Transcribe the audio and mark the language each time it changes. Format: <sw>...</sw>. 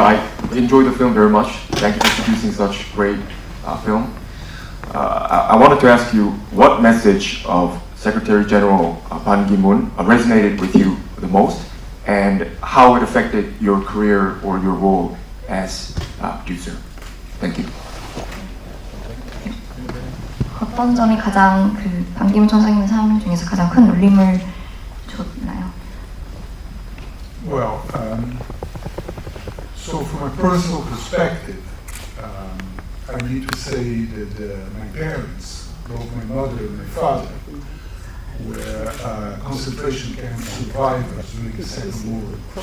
<en>I enjoyed the film very much. Thank you for producing such great film. I wanted to ask you what message of Secretary General Ban Ki-moon resonated with you the most, and how it affected your career or your role as a producer. Thank you.</en> <ko>어떤 점이 가장 반기문 총장님 삶 중에서 가장 큰 울림을 줬나요?</ko> <en>Well, so from a personal perspective, I need to say that my parents both my mother and my father, were concentration camp survivors during the Second World War.</en>